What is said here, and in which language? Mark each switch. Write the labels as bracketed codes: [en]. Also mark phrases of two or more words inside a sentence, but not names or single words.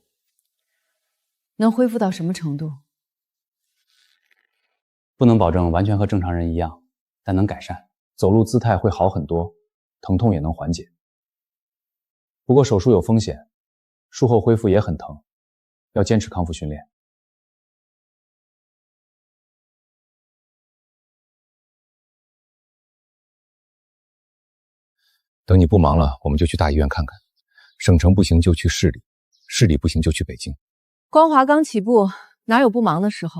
[zh] 能恢復到什麼程度？不能保證完全和正常人一樣，但能改善，走路姿態會好很多，疼痛也能緩解。不過手術有風險，術後恢復也很疼，要堅持康復訓練。等你不忙了，我們就去大醫院看看。省城不行就去市裡，市裡不行就去北京。光華剛起步，哪有不忙的時候？